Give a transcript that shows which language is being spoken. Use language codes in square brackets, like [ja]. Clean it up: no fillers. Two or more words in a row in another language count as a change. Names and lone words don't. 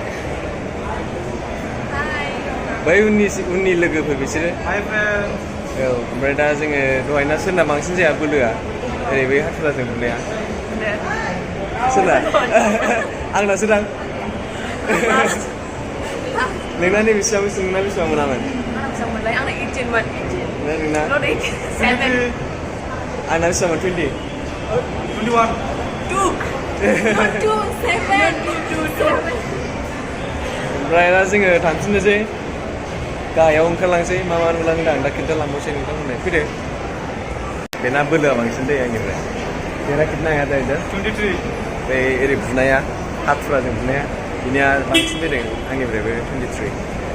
[brx] बै उननि लोगोफोर बिसोरो [en] Hi friend [brx] औ ओमफ्राय दा जोङो दहायना सोरना बांसिन जाया बोलोआ ओरै बै हाथुराजों बुनाया सोरना आंनासो दां नोंना नै बेसेबां नोंना बेसेबां मोनामोन [en] Someone like 18 one. [brx] नोंना [en] Not 18. 7. [brx] आंना बेसेबांमोन 20 [en] 21 2. Not 2. 7. 2. 7. [brx] ओमफ्राय दा जोङो थांफिननोसै गाहायाव ओंखारलांसै मा मा नुलांदों आं दा खिन्थालांबावसै नोंथांमोननो फैदो बेना बोलोआ बांसिन दै आंनिफ्राय बेना [hi] कितना आया था इधर [brx] 23 बै ओरै बुनाया हाथुराजों बुनाया बिनिया बांसिन फैदों आंनिफ्रायबो 23